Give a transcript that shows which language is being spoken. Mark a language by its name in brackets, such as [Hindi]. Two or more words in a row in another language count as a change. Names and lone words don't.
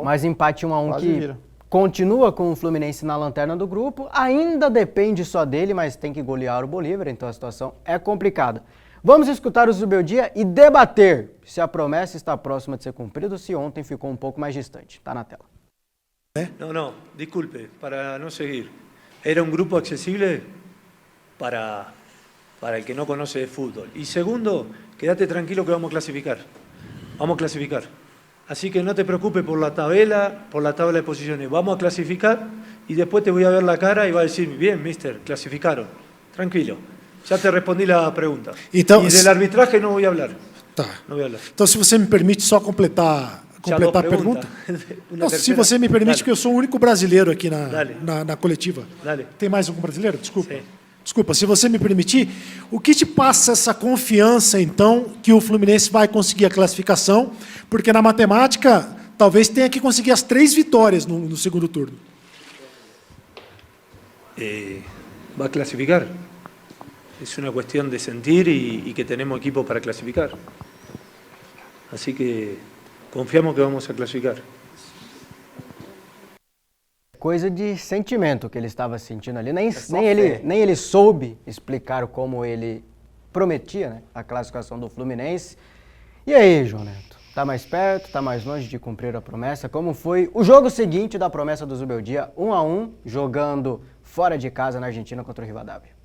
[Portuguese] Mas empate 1-1 Quase que vira. continua com o Fluminense na lanterna do grupo, ainda depende só dele, mas tem que golear o Bolívar, então a situação é complicada. Vamos escutar o Zubeldia e debater se a promessa está próxima de ser cumprida ou se ontem ficou um pouco mais distante. Está na tela. [Spanish] No, disculpe, para no seguir. Era un grupo accesible para el que no conoce de fútbol. Y segundo, quédate tranquilo que vamos a clasificar. Vamos a clasificar. Así que no te preocupes por la tabla de posiciones. Vamos a clasificar y después te voy a ver la cara y va a decir, bien, mister, clasificaron. Tranquilo. [Portuguese] Já te respondi a pergunta. Então, e [Spanish] del arbitraje [Portuguese] não vou falar. Tá. Não vou falar. Então, se você me permite só completar a pergunta. Não, se você me permite, que eu sou o único brasileiro aqui na coletiva. Dale. Tem mais algum brasileiro? Desculpa. Sim. Desculpa, se você me permitir, o que te passa essa confiança, então, que o Fluminense vai conseguir a classificação? Porque na matemática, talvez tenha que conseguir as 3 vitórias no segundo turno. [Spanish] Va a clasificar. Es una cuestión de sentir y que tenemos equipo para clasificar. Así que confiamos que vamos a clasificar. [Portuguese] Coisa de sentimento que ele estava sentindo ali. Nem ele soube explicar como ele prometia, né, a classificação do Fluminense. E aí, João Neto? Tá mais perto, tá mais longe de cumprir a promessa? Como foi o jogo seguinte da promessa do Zubeldia, 1-1, jogando fora de casa na Argentina contra o Rivadavia?